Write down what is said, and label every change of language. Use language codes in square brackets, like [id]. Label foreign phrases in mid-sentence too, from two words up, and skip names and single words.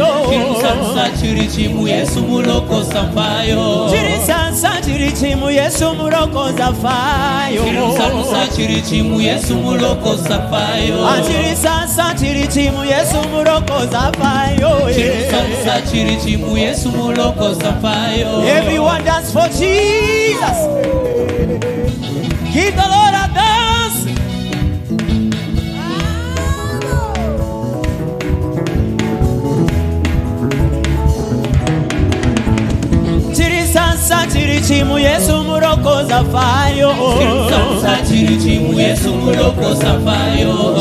[ny] Chirisasa chirichimu Yesu muloko sampayo. Chirisasa chirichimu Yesu muloko zafayo. Chirisasa chirichimu Yesu muloko sampayo. Chirisasa chirichimu Yesu muloko zafayo. Chirisasa chirichimu Yesu muloko sampayo. [en] Everyone dance for Jesus. Give the Lord a dance. [ny] Chirisasa chirichimu Yesu muloko zafayo. Chirisasa chirichimu Yesu muloko sampayo.